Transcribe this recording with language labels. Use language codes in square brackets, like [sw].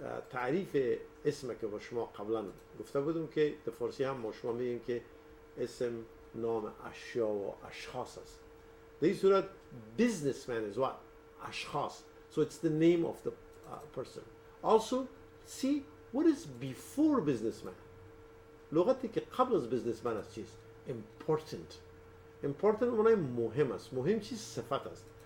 [fa] تعریف اسم که با شما قبلا گفته بودم که در فارسی هم با شما میگیم که اسم نام اشیا و اشخاص است. در این صورت businessman [en] is what? [fa] اشخاص. [en] So it's the name of the person. Also, see what is before businessman. [fa] لغتی که قبل از businessman است چیست؟ Important. Important معنی مهم است. مهم چیز صفت است.